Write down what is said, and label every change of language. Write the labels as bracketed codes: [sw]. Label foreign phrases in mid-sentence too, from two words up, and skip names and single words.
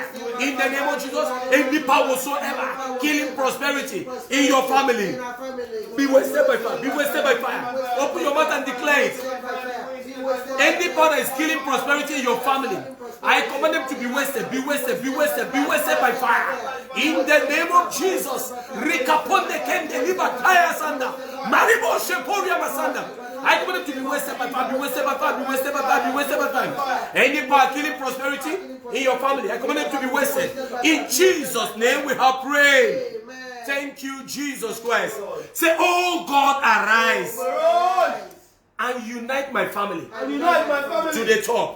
[en] In the name of Jesus, any power whatsoever killing prosperity in your family be wasted by fire. Be wasted by fire. Open your mouth and declare it. Any power that is killing prosperity in your family, I command them to be wasted, be wasted, be wasted, be wasted by fire. In the name of Jesus. Rikaponde kende libataya sanda. Maribo sheporia masanda. I command them to be wasted by fire, be wasted by fire, be wasted by fire, be wasted by fire. Any power killing prosperity in your family, I command them to be wasted. In Jesus' name we have prayed. Thank you, Jesus Christ. Say, oh God, arise and unite my family to the top.